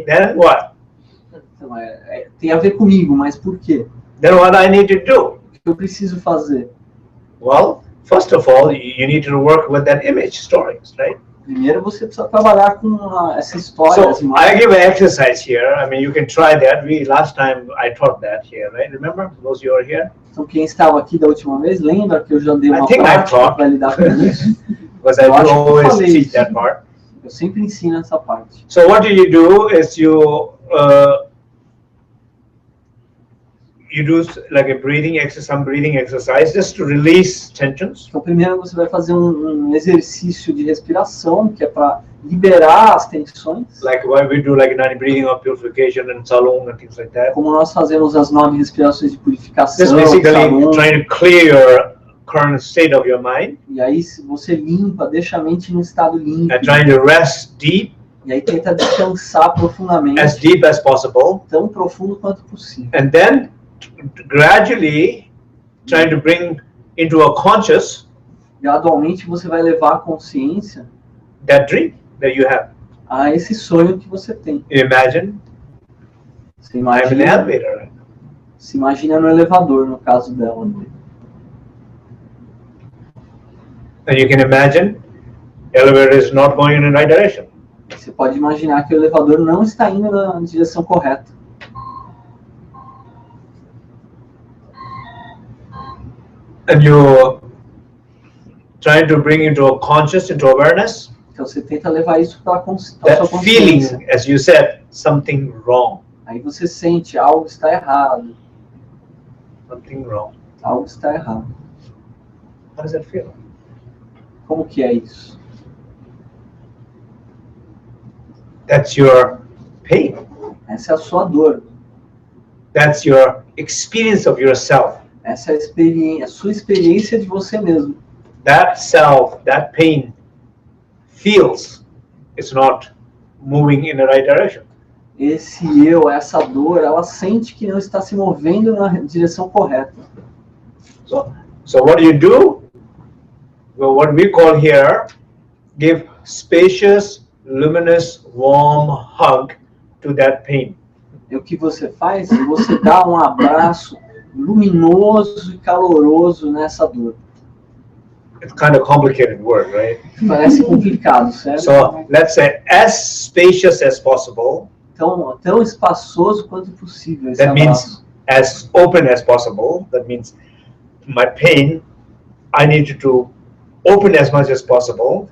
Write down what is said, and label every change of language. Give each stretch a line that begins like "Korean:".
English: Then what?
Portuguese: Então, tem a ver comigo, mas por quê?
English: Then what I need to do?
Portuguese: O que eu preciso fazer?
English: Well, first of all, you need to work with that image stories, right?
Portuguese: Primeiro você precisa trabalhar com essa história, as
English: So I
Portuguese: imagens.
English: give an exercise here. I mean, you can try that. Last time I taught that here, right? Remember, those you are here?
Portuguese: Então quem estava aqui da última vez, lembra que eu já dei
English: I
Portuguese: uma
English: think I
Portuguese: prática
English: taught.
Portuguese: para lidar com isso?
English: Because I
Portuguese: Eu acho
English: do
Portuguese: que eu
English: always
Portuguese: falei
English: teach
Portuguese: isso.
English: that part.
Portuguese: Eu sempre ensino essa parte.
English: So what do is you you do like a breathing exercise, some breathing exercise, just to release tensions.
Portuguese: Então, primeiro você vai fazer um exercício de respiração, que é para liberar as tensões.
English: Like why we do like 9 breathing of purification and salon and things like that.
Portuguese: Como nós fazemos as 9 respirações de purificação.
English: Just basically salon. trying to clear your current state of your mind.
Portuguese: E aí você limpa, deixa a mente num estado limpo.
English: And trying to rest deep.
Portuguese: E aí tenta descansar profundamente.
English: As deep as possible.
Portuguese: Tão profundo quanto possível.
English: And then gradually trying to bring into a conscious.
Portuguese: Gradualmente você vai levar a consciência.
English: That dream that you have.
Portuguese: A esse sonho que você tem.
English: Imagine.
Portuguese: Você imagina.
English: I'm in an elevator.
Portuguese: Se imagina no elevador, no caso dela.
English: And you can imagine, elevator is not going in the right direction.
Portuguese: Você pode imaginar que o elevador não está indo na direção correta.
English: And you're trying to bring into a conscious, into awareness.
Portuguese: Então você tenta levar isso para a sua
English: That
Portuguese: consciência.
English: feeling, as you said, something wrong.
Portuguese: Aí você sente algo está errado.
English: Something wrong.
Portuguese: Algo está errado.
English: How does that feel?
Portuguese: Como que é isso?
English: That's your pain.
Portuguese: Essa é a sua dor.
English: That's your experience of yourself.
Portuguese: Essa é a sua experiência de você mesmo.
English: That self, that pain, feels it's not moving in the right direction.
Portuguese: Esse eu, essa dor, ela sente que não está se movendo na direção correta.
English: So what do? Well, what we call here, give spacious, luminous, warm hug to that pain.
Portuguese: E o que você faz? Você dá um abraço luminoso e caloroso nessa dor.
English: It's kind of complicated word, right?
Portuguese: Parece complicado, certo?
English: So let's say as spacious as possible.
Portuguese: Então, tão espaçoso quanto possível esse
English: That
Portuguese: abraço.
English: means as open as possible. That means my pain, I need to open as much as possible.